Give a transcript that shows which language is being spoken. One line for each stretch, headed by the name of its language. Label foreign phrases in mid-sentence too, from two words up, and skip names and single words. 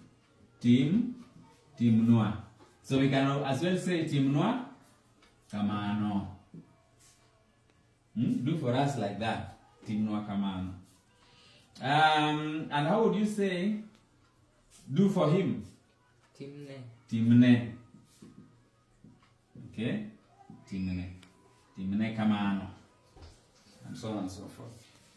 Luo (Kenya and Tanzania): Timnua.
English: So we can as well say
Luo (Kenya and Tanzania): Timnua kamano.
English: Do for us like that.
Luo (Kenya and Tanzania): Timnua kamano.
English: And how would you say do for him?
Luo (Kenya and Tanzania): Timne. Okay? Timne kamano.
English: And so on and so forth.